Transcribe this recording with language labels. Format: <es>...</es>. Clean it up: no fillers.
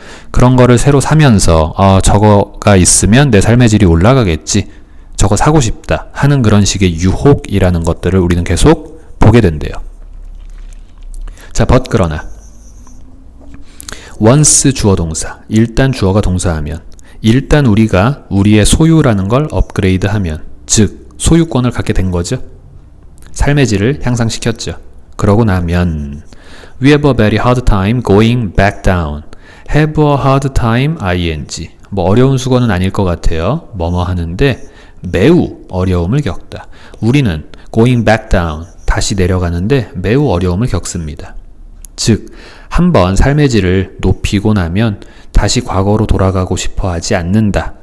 <ko>그런 거를 새로 사면서 저거가 있으면 내 삶의 질이 올라가겠지, 저거 사고 싶다 하는 그런 식의 유혹이라는 것들을 우리는 계속 보게 된대요. 자, but 그러나 once 주어 동사, 일단 주어가 동사하면, 일단 우리가 우리의 소유라는 걸 업그레이드하면, 즉 소유권을 갖게 된 거죠. 삶의 질을 향상시켰죠. 그러고 나면</ko> <en>we have a very hard time going back down. have a hard time ing.</en> <ko>뭐 어려운 수거는 아닐 것 같아요. 뭐뭐 하는데 매우 어려움을 겪다. 우리는 going back down, 다시 내려가는데 매우 어려움을 겪습니다. 즉 한번 삶의 질을 높이고 나면 다시 과거로 돌아가고 싶어 하지 않는다.</ko>